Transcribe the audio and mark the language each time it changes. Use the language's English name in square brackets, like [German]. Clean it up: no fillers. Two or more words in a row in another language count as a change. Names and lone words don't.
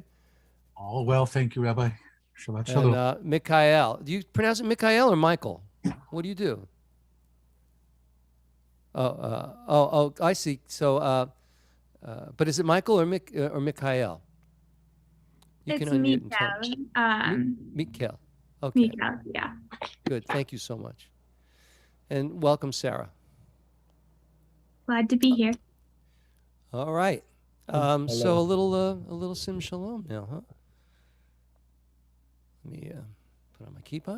[English] All well, thank you, Rabbi. [Hebrew] שבת שלום. [English] And Mikhail. Do you pronounce it Mikhail or Michael? What do you do? Oh, I see. So, but is it Michael or Mikhail? It's Mikael. Mikael. Okay. Mikael, yeah. Good. Thank you so much. And welcome, Sarah. Glad to be here. All right. So a little [Hebrew] שים שלום [English] now, huh? Let me put on my kippah.